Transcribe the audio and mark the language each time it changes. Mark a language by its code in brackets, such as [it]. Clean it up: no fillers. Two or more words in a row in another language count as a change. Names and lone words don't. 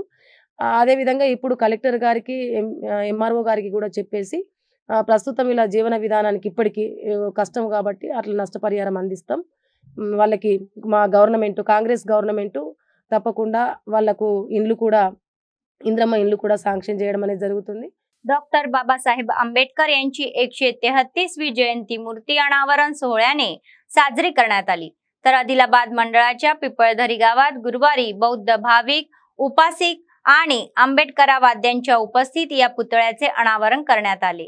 [te] అదేవిధంగా ఇప్పుడు కలెక్టర్ గారికి, ఎంఆర్ఓ గారికి కూడా చెప్పేసి ప్రస్తుతం ఇలా జీవన విధానానికి ఇప్పటికీ కష్టం కాబట్టి అట్లా నష్టపరిహారం అందిస్తాం వాళ్ళకి। మా గవర్నమెంట్, కాంగ్రెస్ గవర్నమెంట్ తప్పకుండా వాళ్లకు इंड्लू కూడా इंद्रम्मा इंड्लू కూడా శాంక్షన్ చేయడం అనేది జరుగుతుంది। [mr] डॉक्टर बाबासाहेब आंबेडकर यांची 133वी जयंती मूर्ती अनावरण सोहळ्याने साजरी करण्यात आली। तर आदिलाबाद मंडळाच्या पिपळधरी गावात गुरुवारी बौद्ध भाविक, उपासिक आणि आंबेडकरवाद्यांच्या उपस्थित या पुतळ्याचे अनावरण करण्यात आले।